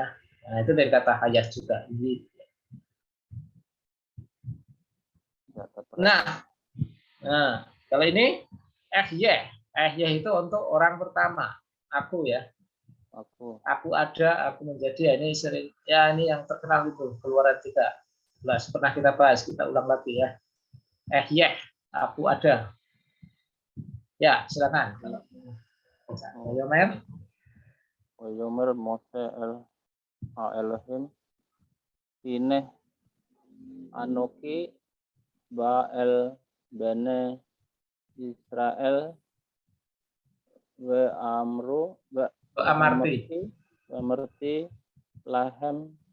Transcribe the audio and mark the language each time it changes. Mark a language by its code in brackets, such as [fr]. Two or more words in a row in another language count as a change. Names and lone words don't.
[id] Nah, itu dari kata hayat juga. Nah, kalau ini itu untuk orang pertama. Aku ya. Aku ada, aku menjadi. Ini sering ya, ini yang terkenal itu keluaran 13. Pernah kita bahas, kita ulang lagi ya. Aku ada. Ya, silakan. [he] יאמר משה אל אלהים הנה אנכי בא אל בני ישראל אמרתי להם